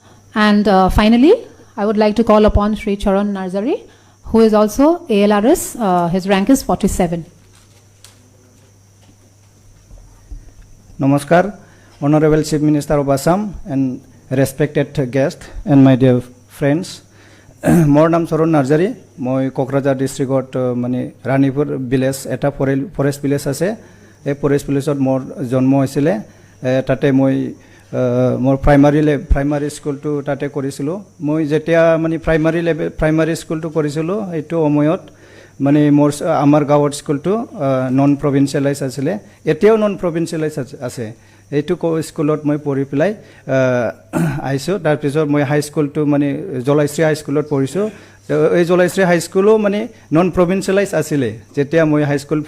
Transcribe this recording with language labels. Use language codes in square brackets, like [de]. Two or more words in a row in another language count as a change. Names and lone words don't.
[en] And finally, I would like to call upon Sri Charan Narzari, who is also ALRS. His rank is 47. Namaskar, Honorable Chief Minister of Assam and respected guest and my dear friends. [as] মোৰ নাম চৰণ নাৰ্জাৰী, মই কোকৰাঝাৰ district মানে ৰাণীপুৰ village এটা [en] forest village [as] ase. এই [en] forest village [as] মোৰ জন্ম হৈছিলে তাতে মই মোৰ [en] primary school [as] তাতে কৰিছিলোঁ মই যেতিয়া মানে [en] primary school [as] কৰিছিলোঁ এইটো সময়ত মানে আমাৰ গাঁৱৰ স্কুলটো [en] non provincialise [as] আছিলে এতিয়াও [en] non provincialise [as] আছে এইটো স্কুলত মই পঢ়ি পেলাই আহিছোঁ তাৰপিছত মই [en] high school [as] মানে জলাইশ্ৰী [en] high school [as] পঢ়িছোঁ এই জলাইশ্ৰী [en] high school [as] মানে [en] non provincialise [as] আছিলে যেতিয়া মই [en] high school